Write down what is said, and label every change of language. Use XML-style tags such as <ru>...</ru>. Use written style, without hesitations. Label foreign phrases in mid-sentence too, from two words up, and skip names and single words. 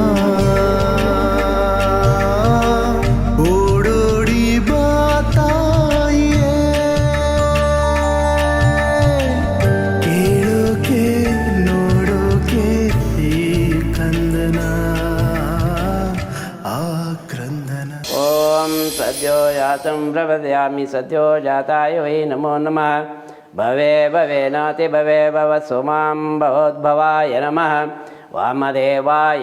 <kn>ಓಡೋಡಿ ಬಾ ತಾಯಿಯೇ ಕೇಳೋಕೆ ನೋಡೋಕೆ ಈ ಕಂದನ ಆ ಕ್ರಂದನ</kn> <sa>ಓಂ ಸದ್ಯೋ ಜಾತಂ ಪ್ರಪದ್ಯಾಮಿ ಸದ್ಯೋ ಜಾತಾಯ ವೈ ನಮೋ ನಮಃ ಭವೇ ಭವೇನಾತಿ ಭವೇ ಭವ ಸುಮಾಂ ಭವೋದ್ಭವಾಯ ನಮಃ ವಾಮದೇವಾಯ</sa>